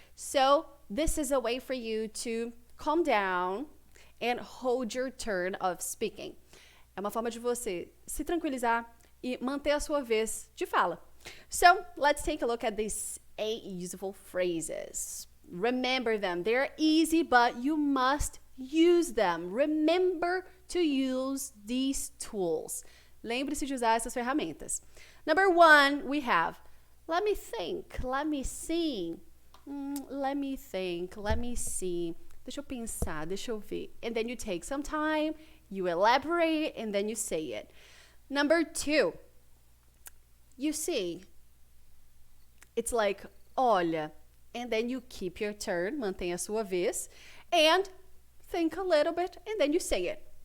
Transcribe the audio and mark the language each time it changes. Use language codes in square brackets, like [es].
[en] So this is a way for you to calm down and hold your turn of speaking. [pt] É uma forma de você se tranquilizar e manter a sua vez de fala. [en] So let's take a look at these 8 useful phrases. Remember them. They're easy, but you must use them. Remember to use these tools. [pt] Lembre-se de usar essas ferramentas. [en] Number 1, we have, let me think, let me see, let me think, let me see. [pt] Deixa eu pensar, deixa eu ver. [en] And then you take some time, you elaborate, and then you say it. Number 2, you see. It's like, olha. And then you keep your turn, [pt] mantenha a sua vez, [en] and think a little bit, and then you say it.